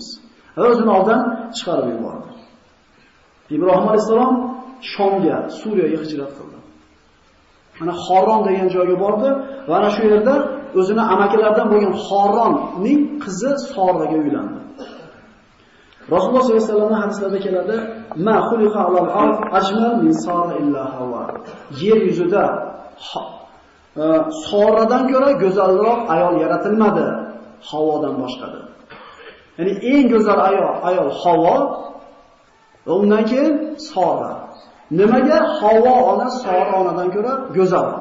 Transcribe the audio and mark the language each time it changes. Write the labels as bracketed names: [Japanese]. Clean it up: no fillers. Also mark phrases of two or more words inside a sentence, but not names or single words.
[Uzbek] O'zini oldan chiqarib yubordi. Ibrohim alayhisalom Shomga, Suriyaga hijrat qildi. Mana Xoron degan joyga bordi va ana shu yerda o'zini amakilaridan bo'lgan Xoronning qizi Soraga uylandi. Rasululloh [Arabic] صلى الله عليه وسلم [Uzbek] hadislarida keladi, [Arabic] "ما خلق على الأرض أجمل من سارة إلا حواء." [Uzbek] Yer yuzida Soradan ko'ra go'zalroq ayol yaratilmadi, Havodan boshqadir. Ya'ni eng go'zal ayol Havo, va undan keyin Sora. Nimaga Havo ona Sora onadan ko'ra go'zalroq?